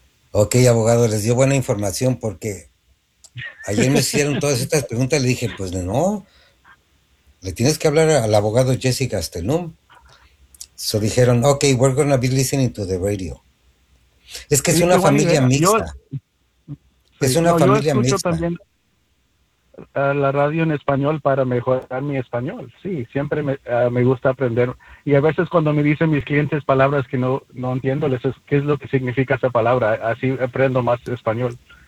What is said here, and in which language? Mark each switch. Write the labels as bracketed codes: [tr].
[es] Okay, abogado, les dio buena información porque ayer me hicieron todas estas preguntas. Le dije, pues no. Le tienes que hablar al abogado Jesse Gastelum. [en] So [es] dijeron, [en] okay, we're going to be listening to the radio. [es] Es que es una familia mixta. Es una familia mixta. Yo escucho también la radio en español para mejorar mi español. Sí, siempre me gusta aprender. Y a veces cuando me dicen mis clientes palabras que no entiendo, les es, ¿qué es lo que significa esa palabra? Así aprendo más español.